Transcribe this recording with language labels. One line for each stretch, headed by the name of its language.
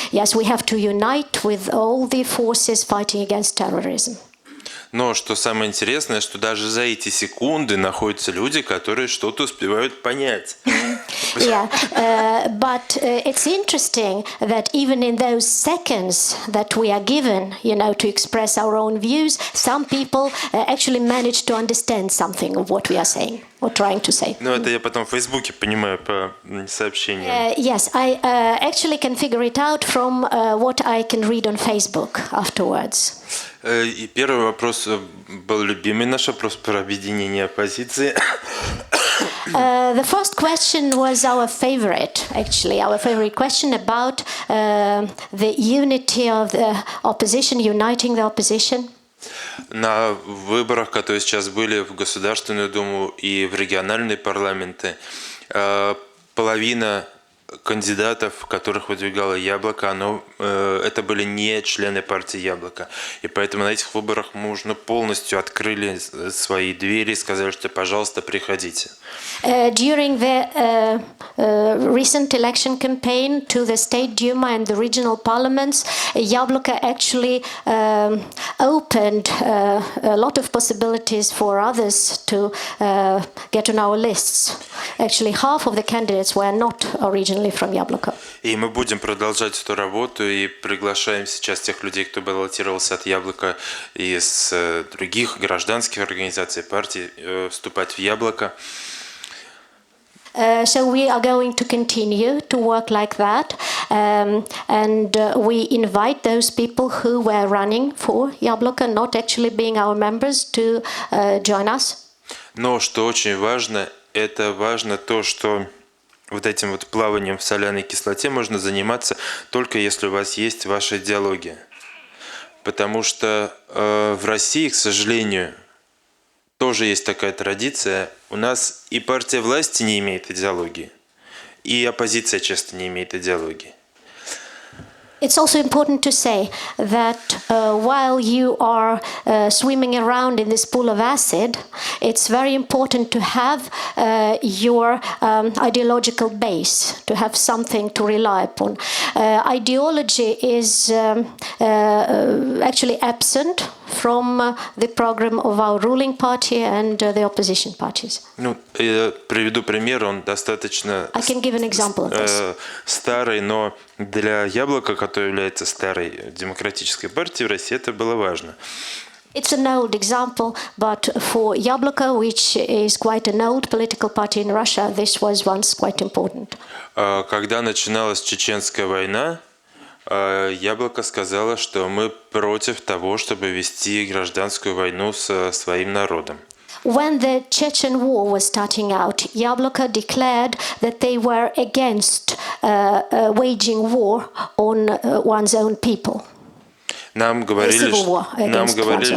English: Yes, we have to unite with all the forces fighting against terrorism.
Russian: Но что самое интересное, что даже за эти секунды находятся люди, которые что-то успевают понять.
English: Yeah, but it's interesting that even in those seconds that we are given, you know, to express our own views, some people actually manage to understand something of what we are saying or trying to say.
Russian: Ну, это я потом в Фейсбуке понимаю по сообщениям.
English: Yes, I actually can figure it out from what I can read on Facebook afterwards.
Russian: И первый вопрос был любимый наш вопрос про объединение оппозиции.
English: The first question was our favorite question about the unity of the opposition, uniting the opposition.
Russian: На выборах, которые сейчас были в Государственную Думу и в региональные парламенты, половина кандидатов, которых выдвигало Яблоко, это были не члены партии Яблоко. И поэтому на этих выборах мы уже полностью открыли свои двери и сказали, что, пожалуйста, приходите.
English: During the recent election campaign to the State Duma and the regional parliaments, Yabloko actually opened a lot of possibilities for others to get on our lists. Actually, half of the candidates were not originally from Yabloko.
Russian: И мы будем продолжать эту работу и приглашаем сейчас тех людей, кто баллотировался от Яблока и из других гражданских организаций, партий, вступать в Яблоко.
English: So we are going to continue to work like that, and we invite those people who were running for Yabloko, not actually being our members, to join us.
Russian: Но что очень важно, это важно то, что вот этим вот плаванием в соляной кислоте можно заниматься только если у вас есть ваша идеология. Потому что в России, к сожалению, тоже есть такая традиция. У нас и партия власти не имеет идеологии, и оппозиция часто не имеет идеологии.
English: It's also important to say that while you are swimming around in this pool of acid, it's very important to have your ideological base, to have something to rely upon. Ideology is actually absent from the program of our ruling party and the opposition parties.
Russian: Ну, я приведу пример, он достаточно
English: I can give an example of this.
Russian: Старый, но для Яблока, который является старой демократической партией в России, это было важно.
English: It's an old example, but for Yabloko, which is quite an old political party in Russia, this was once quite important.
Russian: Когда начиналась Чеченская война, Яблоко сказала, что мы против того, чтобы вести гражданскую войну со своим народом.
English: When the Chechen war was starting out, Yabloko declared that they were against waging war on one's own people.
Russian: Нам говорили,
English: Civil war against one's own